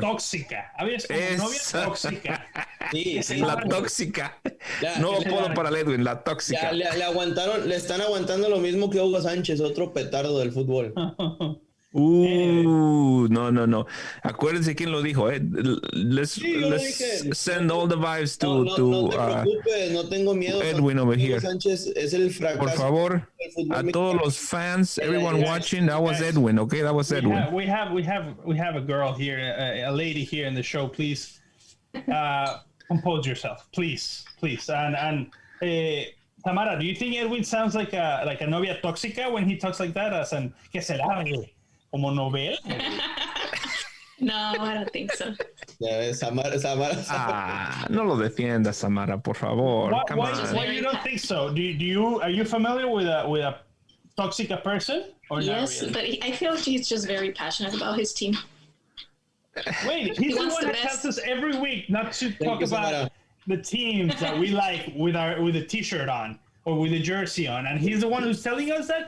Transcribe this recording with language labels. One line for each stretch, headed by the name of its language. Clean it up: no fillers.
Spanish: Novia tóxica. Hablas como novia tóxica. Sí, la tóxica. No puedo para el Edwin, la tóxica. Le están aguantando lo mismo que Hugo Sánchez, otro petardo del fútbol. No. Acuérdense quién lo dijo.
English: Let's send all the vibes to
Spanish: no te preocupes, no tengo miedo.
English: Edwin over here.
Spanish: Sánchez es el fracaso. Por favor, a todos los fans,
English: everyone watching, that was Edwin, okay? That was Edwin. We have a girl here, a lady here in the show. Please compose yourself, please. And Tamara, do you think Edwin sounds like a
Spanish: novia tóxica
English: when he talks like that? As an que se la como novela. No, I don't think so. Samara.
Spanish: No lo defiendas, Samara, por favor.
English: Why you don't think so? Are you familiar with a toxic person? Or yes, not really? but I feel he's just very passionate about his team. Wait, he's the one that tells us every week not to talk about the teams that we like with a t-shirt on or with a jersey on, and he's the one who's telling us that.